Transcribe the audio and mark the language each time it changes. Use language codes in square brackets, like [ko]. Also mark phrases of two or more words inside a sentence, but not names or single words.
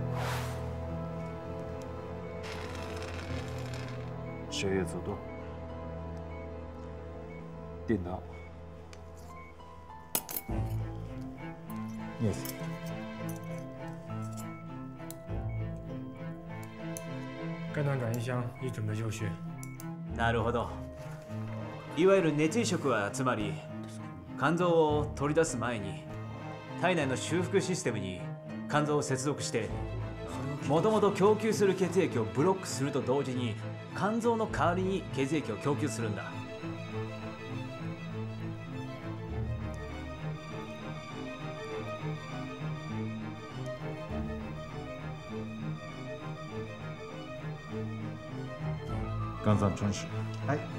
[zh] 血液阻断，电脑，镊子。肝脏转移箱已准备就绪。 [ja] なるほど。いわゆる熱移植はつまり肝臓を取り出す前に体内の修復システムに肝臓を接続してもともと供給する血液をブロックすると同時に肝臓の代わりに血液を供給するんだ。 [zh] 肝脏穿石。 [ja] はい。